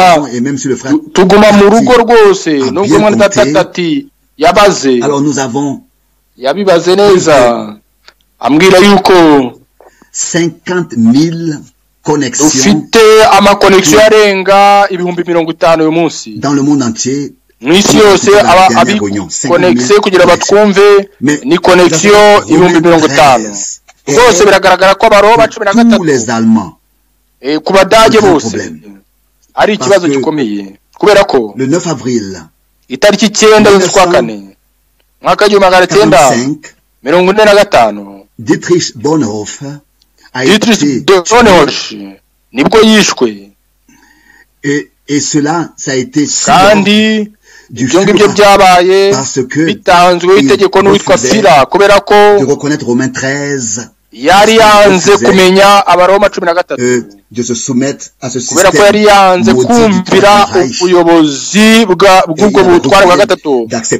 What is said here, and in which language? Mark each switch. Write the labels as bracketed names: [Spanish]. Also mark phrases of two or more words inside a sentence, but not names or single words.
[Kinyarwanda] Tuguma mu rugo rwose, nubwo mwana datati yabibaze neza, ambwira yuko [French] 50,000 connexions [Kinyarwanda] dufite amakonexion arenga 50,000 uyu munsi [French] dans le monde entier. [Kinyarwanda] Mwisi yose abikonekse kugira batwumve ni connexion 50,000. Bose biragaragara ko Abaroma 13 ku Badage bose ari ikibazo gikomeye, kubera ko [French] le 9 avril [Kinyarwanda] itariki 9 z'ukwa kane mwaka w'igihumbi kimwe magana cyenda 45 Dietrich Bonhoeffer nibwo yishwe. [French] Et cela ça a été [Kinyarwanda] kandi ibyo ngibyo byabaye bitanzwe itegeko n'uwitwa Fila, kubera ko yari yanze kumenya Abaroma 13, kubera ko yari yanze kumvira ubuyobozi bw'ubwo butware bwa gatatu.